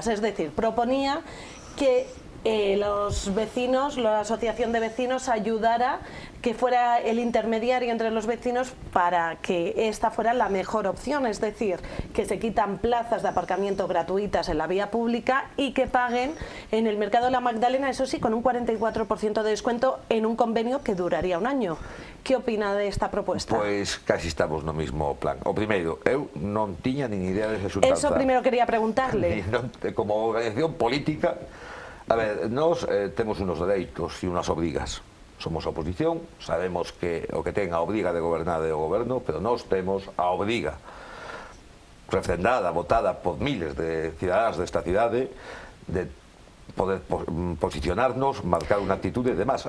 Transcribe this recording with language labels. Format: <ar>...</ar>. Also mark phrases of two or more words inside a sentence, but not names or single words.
<es>Es decir, proponía que los vecinos, la asociación de vecinos ayudara, que fuera el intermediario entre los vecinos para que esta fuera la mejor opción, es decir, que se quitan plazas de aparcamiento gratuitas en la vía pública y que paguen en el mercado de la Magdalena, eso sí, con un 44% de descuento en un convenio que duraría un año. ¿Qué opina de esta propuesta? Pues casi estamos</es> <gl>no mismo plan. O primeiro, eu non tiña nin idea desa xuntanza.</gl> <es>Eso primero quería preguntarle.</es> <gl>Como organización política, a ver, nós temos unos dereitos e unas obrigas. Somos oposición, sabemos que o que ten a obriga de gobernar é o goberno, pero nós temos a obriga refrendada, votada por miles de cidadáns desta cidade, de poder posicionarnos, marcar unha actitude e demás.</gl>